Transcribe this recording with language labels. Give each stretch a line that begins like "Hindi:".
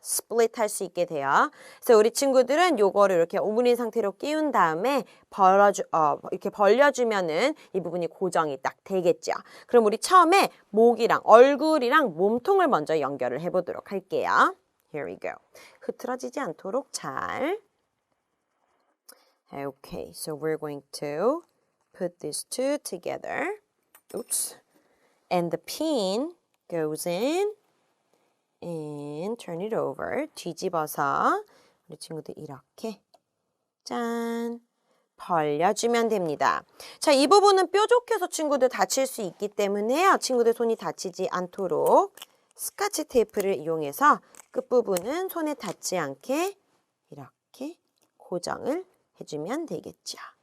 Korean: split 할 수 있게 돼요. 그래서 우리 친구들은 요거를 이렇게 오므린 상태로 끼운 다음에 이렇게 벌려주면은 이 부분이 고정이 딱 되겠죠. 그럼 우리 처음에 목이랑 얼굴이랑 몸통을 먼저 연결을 해보도록 할게요.
English: Here we go.
Korean: 흐트러지지 않도록 잘.
English: Okay, so we're going to put these two together. Oops. And the pin goes in and turn it over.
Korean: 뒤집어서 우리 친구들 이렇게 짠 벌려주면 됩니다. 자, 이 부분은 뾰족해서 친구들 다칠 수 있기 때문에요. 친구들 손이 다치지 않도록 스카치 테이프를 이용해서 끝부분은 손에 닿지 않게 이렇게 고정을 해주면 되겠죠.